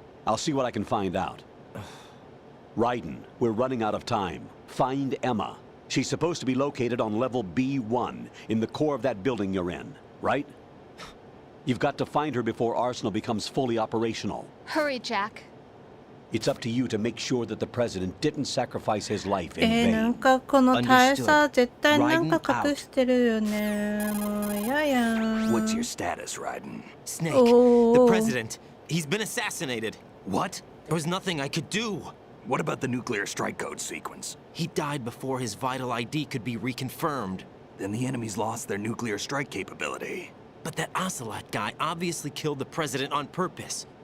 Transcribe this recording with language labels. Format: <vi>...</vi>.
<en>I'll see what I can find out. Raiden, we're running out of time. Find Emma. She's supposed to be located on level B1, in the core of that building you're in, right? You've got to find her before Arsenal becomes fully operational. Hurry, Jack. It's up to you to make sure that the president didn't sacrifice his life in</en> <ja>なん</ja> <en>vain.</en> <ja>かこの大佐絶対なんか隠してるよね。もう嫌やん。</ja> <en>What's your status, Raiden? Snake, Oh. the president, he's been assassinated. What? There was nothing I could do. What about the nuclear strike code sequence? He died before his vital ID could be reconfirmed. Then the enemy's lost their nuclear strike capability. But that Ocelot guy obviously killed the president on purpose.</en>